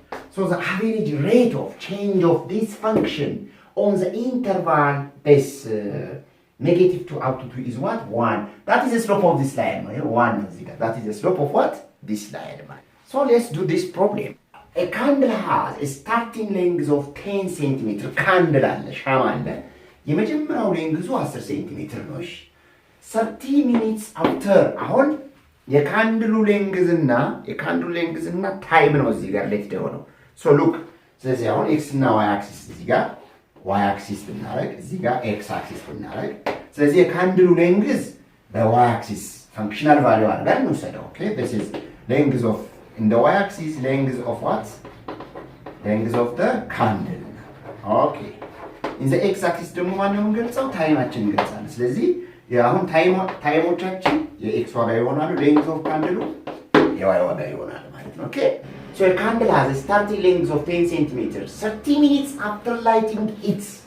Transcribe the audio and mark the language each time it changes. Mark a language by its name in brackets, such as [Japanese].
[English] So the average rate of change of this function on the interval this negative 2 up to 2 is what? 1. That is the slope of this line. 1. That is the slope of what? This line. So let's do this problem. A candle has a starting length of 10 centimeter. [Amharic] Candle አለ ሻማ አለ የመጀመሪያው ሌንግዙ 10 ሴንቲሜትር ነው። እሺ [English] 30 minutes after [Amharic] አሁን የካንድሉ ሌንግዝና ታይም ነው እዚህ ጋር ሌት የሆነው [English] so look, [Amharic] ስለዚህ አሁን x እና y አክሲስ እዚህ ጋር y አክሲስ ብናረግ እዚህ ጋር x አክሲስ ብናረግ ስለዚህ የካንድሉ ሌንግዝ በy አክሲስ functional value አድርገን እንውሰደው [English] okay, this is length of in the y axis, length of what? Length of the candle. okay, in the x axis [Amharic] ደግሞ ማን ነው የምንገልጸው? ታይማችን እንገልጻለን። ስለዚህ አሁን ታይሞቻችን የx ዋጋ ይሆናሉ [English] length of candle [Amharic] የy ዋጋ ይሆናል ማለት ነው okay. [English] so a candle has a starting length of 10 centimeters 30 minutes after lighting it.